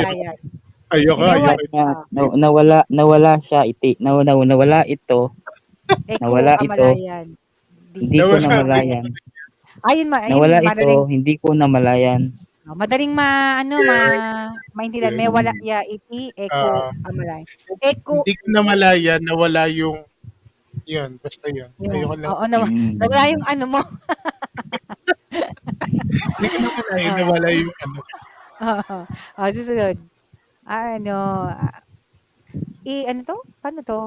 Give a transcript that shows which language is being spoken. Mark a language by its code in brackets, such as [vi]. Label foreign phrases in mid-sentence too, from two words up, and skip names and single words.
[tl] Ayoko. Nawala siya nawala ito. Nawala ito. Hindi ko namalayan. Ayun Nawala ito, hindi ko namalayan. madaling maintindihan. May wala ya iti eko amalay. Eko Hindi ko namalayan, nawala yung yun, basta yun. Ayoko lang. Oo, nawala yung ano mo. Hindi ko namalayan, nawala yung ano. Susunod. Ano to? Paano to?